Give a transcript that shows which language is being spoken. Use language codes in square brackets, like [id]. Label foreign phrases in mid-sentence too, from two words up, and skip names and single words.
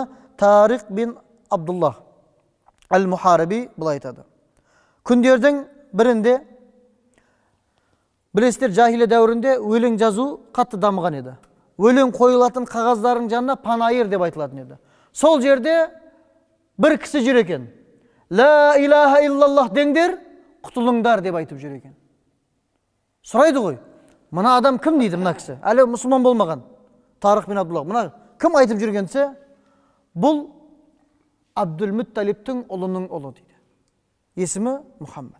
[kk] Тариқ бин Абдуллах Әл-Мухариби былай айтады. Күндердің бірінде, білесіздер, жахилия дәуірінде өлең жазу қатты дамыған еді. Өлең қойылатын қағаздардың жанына панайыр деп айтылатын еді. Сол жерде бір кісі жүр екен. [ar] لا إله إلا الله [kk] деңдер, құтылыңдар деп айтып жүр екен. Сұрайды ғой, мына адам кім дейді мына кісі? Әлі мұсылман болмаған. Тарих бен Абдулла. Мына кім айтып жүргенсе, бұл Абдулмутталибтің ұлының ұлы дейді. Есімі Мұхаммад.